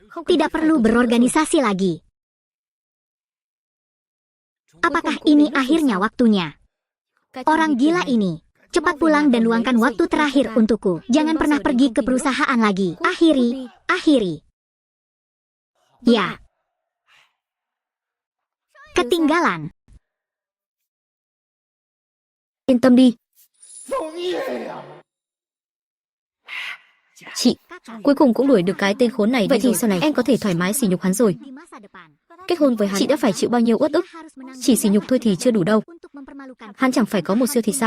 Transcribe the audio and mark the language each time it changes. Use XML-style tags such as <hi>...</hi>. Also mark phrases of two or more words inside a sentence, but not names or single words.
<id>Tidak perlu berorganisasi lagi. Apakah ini akhirnya waktunya? Orang gila ini. Cepat pulang dan luangkan waktu terakhir untukku. Jangan pernah pergi ke perusahaan lagi. Akhiri. Ya. Ketinggalan.</id> <vi>Yên tâm đi. Chị, cuối cùng cũng đuổi được cái tên khốn này. Vậy thì sau này em có thể thoải mái sỉ nhục hắn rồi. Kết hôn với hắn, chị đã phải chịu bao nhiêu uất ức. Chỉ sỉ nhục thôi thì chưa đủ đâu. Hắn chẳng phải có một siêu thì sao?</vi>